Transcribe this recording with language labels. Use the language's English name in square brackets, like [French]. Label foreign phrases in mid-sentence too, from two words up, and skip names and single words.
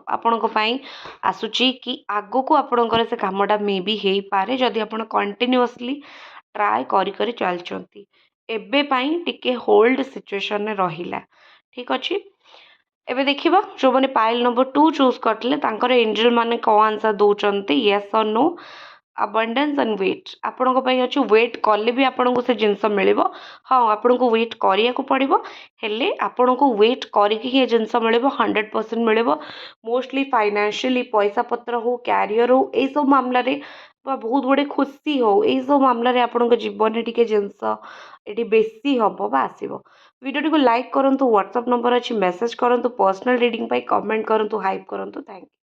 [Odia] ଆପଣଙ୍କ ପାଇଁ ଆସୁଛି କି ଆଗକୁ ଆପଣଙ୍କର ସେ କାମଟା ମେ ବି ହେଇପାରେ ଯଦି ଆପଣ [English] continuously try [Odia] କରି କରି ଚାଲିଛନ୍ତି। ଏବେ ପାଇଁ ଟିକେ ହୋଲ୍ଡ ସିଚୁଏସନରେ ରହିଲା। ଠିକ୍ ଅଛି। ଏବେ ଦେଖିବା ଯେଉଁମାନେ [English] pile number [Odia] 2 ଚୁଜ୍ କରିଥିଲେ ତାଙ୍କର ଏଞ୍ଜେଲ୍ ମାନେ କ'ଣ ଆନ୍ସର୍ ଦେଉଛନ୍ତି, [English] yes or no. abundance and wait [Odia] ଆପଣଙ୍କ ପାଇଁ ଅଛି ୱେଟ୍ କଲେ ବି ଆପଣଙ୍କୁ ସେ ଜିନିଷ ମିଳିବ ହଁ ଆପଣଙ୍କୁ ୱେଟ୍ କରିବାକୁ ପଡ଼ିବ ହେଲେ ଆପଣଙ୍କୁ ୱେଟ୍ କରିକି ଏ ଜିନିଷ ମିଳିବ 100% ମିଳିବ [English] mostly financially [Odia] ପଇସା ପତ୍ର ହଉ କ୍ୟାରିୟର ହଉ ଏଇସବୁ ମାମଲାରେ ବା ବହୁତ ଗୁଡ଼ିଏ ଖୁସି ହଉ ଏଇସବୁ ମାମଲାରେ ଆପଣଙ୍କ ଜୀବନରେ ଟିକେ ଜିନିଷ ଏଠି ବେଶୀ ହେବ ବା ଆସିବ ଭିଡ଼ିଓଟିକୁ ଲାଇକ୍ କରନ୍ତୁ ହ୍ୱାଟ୍ସଆପ୍ ନମ୍ବର ଅଛି ମେସେଜ୍ କରନ୍ତୁ [English] personal reading [Odia] ପାଇଁ କମେଣ୍ଟ କରନ୍ତୁ ହାଇପ୍ କରନ୍ତୁ [English] thank you